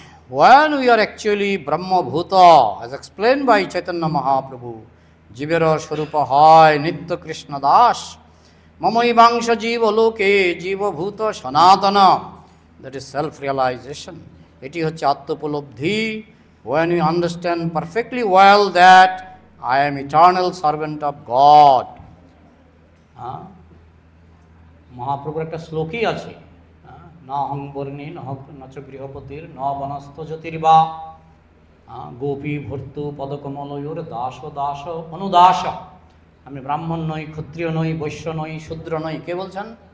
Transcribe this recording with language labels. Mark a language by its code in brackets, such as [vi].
[en] When we are actually Brahmabhuta, as explained by Chaitanya Mahaprabhu, [bn] জীবের স্বরূপ হয় নিত্য কৃষ্ণ দাস, [sa] মমৈবাংশ জীব লোকে জীবভূত সনাতন। [en] That is self realisation. [bn] এটি হচ্ছে আত্মোপলব্ধি। [en] When we understand perfectly well that I am eternal servant of God. [bn] মহাপ্রভুর একটা শ্লোকই আছে, [sa] না হংবর্ণী নচ গৃহপতির ন বনস্থ জ্যোতির্বা গোপী ভর্তু পদকমলয়োর দাস অনুদাস। [bn] আমি ব্রাহ্মণ নই, ক্ষত্রিয় নই, বৈশ্য নই, শূদ্র নই। কে বলছেন?